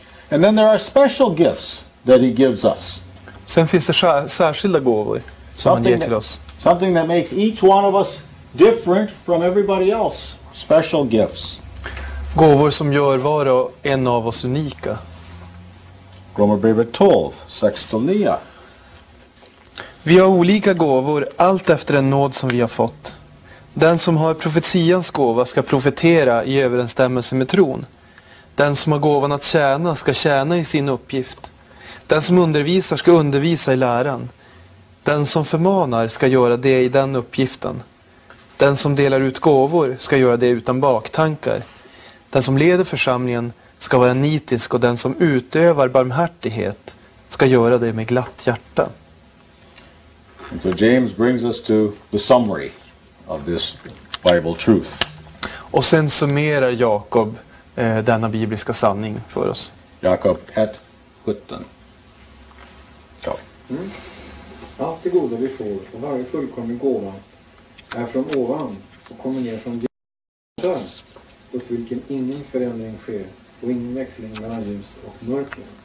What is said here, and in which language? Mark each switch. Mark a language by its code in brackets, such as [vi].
[en] And then there are special gifts that he gives us. [sv] Sen finns det särskilda gåvor som han ger till oss. [en] Something that makes each one of us different from everybody else. Special gifts. [sv] Gåvor som gör var och en av oss unika. Romarbrevet 12, 6-9. Vi har olika gåvor, allt efter den nåd som vi har fått. Den som har profetians gåva ska profetera i överensstämmelse med tron. Den som har gåvan att tjäna ska tjäna i sin uppgift. Den som undervisar ska undervisa i läran. Den som förmanar ska göra det i den uppgiften. Den som delar ut gåvor ska göra det utan baktankar. Den som leder församlingen ska vara nitisk, och den som utövar barmhärtighet ska göra det med glatt hjärta. [en] And so James brings us to the summary of this Bible truth. [sv] Och sen summerar Jakob denna bibliska sanning för oss. Jakob 1:17. Ja. Allt det goda vi får och varje fullkomlig gåva är från ovan och kommer ner från Gud, hos vilken ingen förändring sker och ingen växling mellan ljus och mörker.